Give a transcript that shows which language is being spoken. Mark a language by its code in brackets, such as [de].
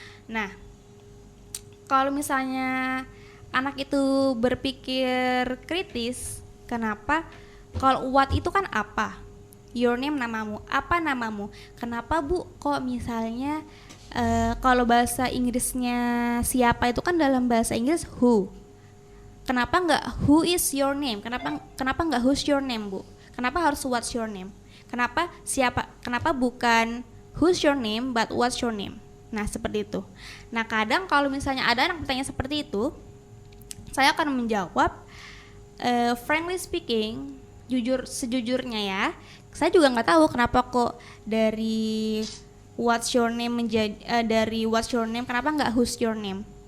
[id] Nah, kalau misalnya anak itu berpikir kritis, kenapa? Kalau what itu kan apa? [en] Your name [id] namamu. Apa namamu? Kenapa Bu? Kok misalnya kalau bahasa Inggrisnya siapa itu kan dalam bahasa Inggris who. Kenapa nggak [en] who is your name? [id] Kenapa nggak [en] who's your name, [id] Bu? Kenapa harus [en] what's your name? [id] Kenapa siapa? Kenapa bukan [en] who's your name but what's your name? [id] Nah, seperti itu. Nah, kadang kalau misalnya ada anak bertanya seperti itu, saya akan menjawab [en] frankly speaking, [id] sejujurnya ya, saya juga nggak tahu kenapa kok dari [en] what's your name [id] dari what's your name kenapa nggak [en] who's your name?